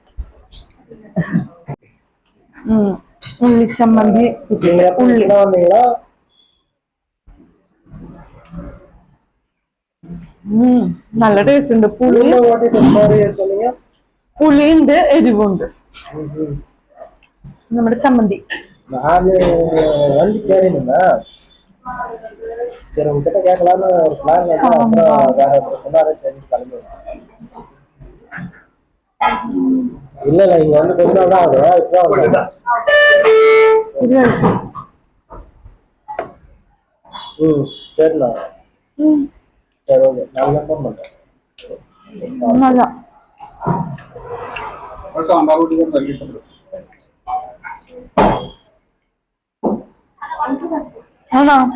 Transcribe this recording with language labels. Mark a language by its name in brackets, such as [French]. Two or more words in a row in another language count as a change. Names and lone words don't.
[Malayalam] ഉള്ളിച്ചമ്മന്തി, ഉള്ളി നല്ല ടേസ്റ്റ് ഉണ്ട്. പുളിയുണ്ട്, എരിവുണ്ട്. നമ്മുടെ ചമ്മന്തി [Tamil] இல்ல இங்க வந்து கொஞ்ச நாள் தான் ஆகுது. சரிண்ணா, சரி ஓகே, நான் ஃபோன் பண்றேன். [Malayalam] நல்லா ആണോ?